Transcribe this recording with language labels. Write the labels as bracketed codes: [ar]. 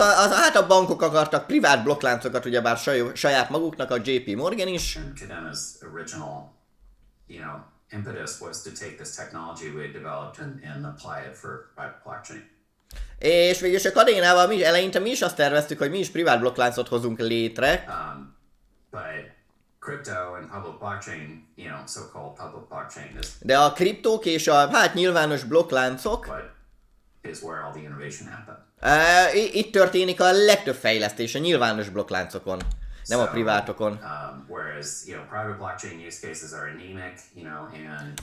[hu] Hát a bankok akartak privát blokkláncokat, ugyebár saját maguknak, a JP Morgan is. [en] Kadena's original, you know, impetus was to take this technology we had developed and apply it for private blockchain. [hu] És végülis a Kadénával eleinte mi is azt terveztük, hogy mi is privát blokkláncot hozunk létre. [en] But crypto and public blockchain, you know, so-called public blockchain is. [hu] De a kriptók és a hát nyilvános blokkláncok [en] is where all the innovation happened. [hu] Itt történik a legtöbb fejlesztés a nyilvános blokkláncokon, nem a privátokon. [en] Whereas, you know, private blockchain use cases are anemic, you know, and.